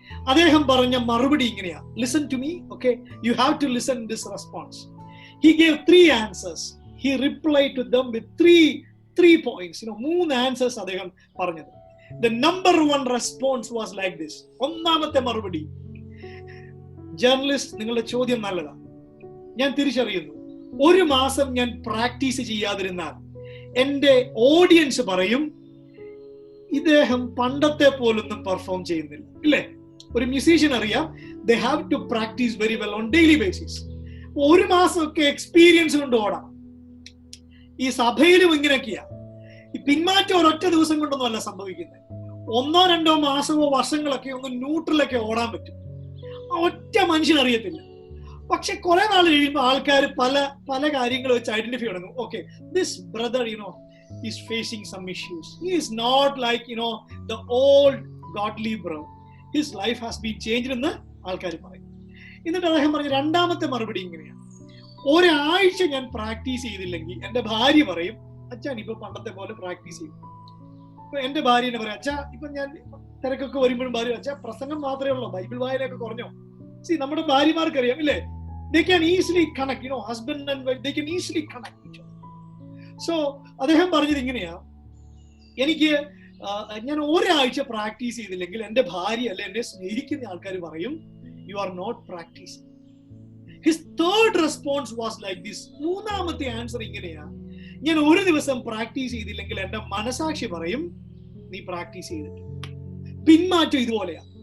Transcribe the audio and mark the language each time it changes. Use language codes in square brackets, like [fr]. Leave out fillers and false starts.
[ml] അദ്ദേഹം പറഞ്ഞ മറുപടി ഇങ്ങനെയാ. [en] Listen to me, okay, you have to listen this response. He gave 3 answers. He replied to them with three points. [ml] 3 answers അദ്ദേഹം പറഞ്ഞത്. [en] The number 1 response was like this. [ml] ഒന്നാമത്തെ മറുപടി, journalist, നിങ്ങളുടെ ചോദ്യം നല്ലതാ, ഞാൻ തിരിച്ചറിയുന്നു. 1 മാസം ഞാൻ പ്രാക്ടീസ് ചെയ്യാതിരുന്നാൽ എന്റെ ഓഡിയൻസ് പറയും, ഇദ്ദേഹം പണ്ടത്തെ പോലൊന്നും പെർഫോം ചെയ്യുന്നില്ല. ഇല്ലേ? ഒരു മ്യൂസീഷ്യൻ അറിയാം, [en] they have to practice very well on daily basis. [ml] 1 മാസമൊക്കെ എക്സ്പീരിയൻസ് കൊണ്ട് ഓടാം. ഈ സഭയിലും ഇങ്ങനെയൊക്കെയാ. ഈ പിന്മാറ്റം ഒരൊറ്റ ദിവസം കൊണ്ടൊന്നും അല്ല സംഭവിക്കുന്നത്. 1-2 മാസമോ വർഷങ്ങളൊക്കെ ഒന്ന് ന്യൂട്രലൊക്കെ ഓടാൻ പറ്റും. ഒറ്റ മനുഷ്യൻ അറിയത്തില്ല. പക്ഷെ കുറെ നാൾ കഴിയുമ്പോൾ ആൾക്കാർ പല കാര്യങ്ങൾ വെച്ച് ഐഡന്റിഫൈ തുടങ്ങും. [en] Okay, this brother is facing some issues. He is not like the old godly bro. His life has been changed [ml] എന്ന് ആൾക്കാർ പറയും. എന്നിട്ട് അദ്ദേഹം പറഞ്ഞ രണ്ടാമത്തെ മറുപടി ഇങ്ങനെയാണ്, 1 ആഴ്ച ഞാൻ പ്രാക്ടീസ് ചെയ്തില്ലെങ്കിൽ എന്റെ ഭാര്യ പറയും, അച്ഛൻ ഇപ്പൊ പണ്ടത്തെ പോലെ പ്രാക്ടീസ് ചെയ്യും. ഇപ്പൊ എന്റെ ഭാര്യ എന്നെ പറയും, അച്ഛാ ഇപ്പൊ ഞാൻ തിരക്കൊക്കെ വരുമ്പോഴും ഭാര്യ, അച്ഛാ പ്രസംഗം മാത്രമേ ഉള്ളൂ, ബൈബിൾ വായനയൊക്കെ കുറഞ്ഞോ? നമ്മുടെ ഭാര്യമാർക്ക് അറിയാം, ഇല്ലേ? [en] They can easily connect, husband and wife, they can easily connect each other. [ml] So അദ്ദേഹം പറഞ്ഞത് ഇങ്ങനെയാ, ഞാൻ 1 ആഴ്ച പ്രാക്ടീസ് ചെയ്തില്ലെങ്കിൽ എന്റെ ഭാര്യ അല്ലെ എന്നെ സ്നേഹിക്കുന്ന ആൾക്കാർ പറയും, [en] You are not practicing. His third response was like this. [ml] മൂന്നാമത്തെ ആൻസർ ഇങ്ങനെയാ, ഞാൻ 1 ദിവസം പ്രാക്ടീസ് ചെയ്തില്ലെങ്കിൽ എന്റെ മനസാക്ഷി പറയും, നീ പ്രാക്ടീസ് ചെയ്തിട്ട്. പിന്മാറ്റം ഇതുപോലെയാ.